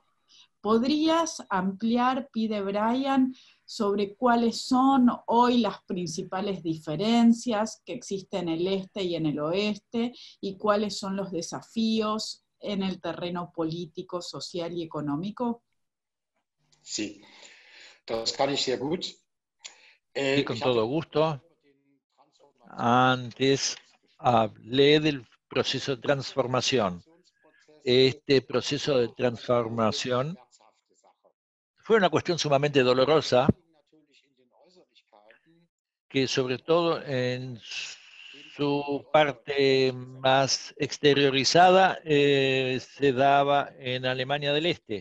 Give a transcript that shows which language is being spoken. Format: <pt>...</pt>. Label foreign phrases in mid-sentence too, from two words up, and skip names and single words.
<es>¿Podrías ampliar, pide Brian, sobre cuáles son hoy las principales diferencias que existen en el este y en el oeste, y cuáles son los desafíos en el terreno político, social y económico? Sí,</es> <de>das kann ich sehr gut.</de> <es>Y con todo gusto. Antes hablé del proceso de transformación. Este proceso de transformación fue una cuestión sumamente dolorosa, que sobre todo en su parte más exteriorizada se daba en Alemania del Este.</es>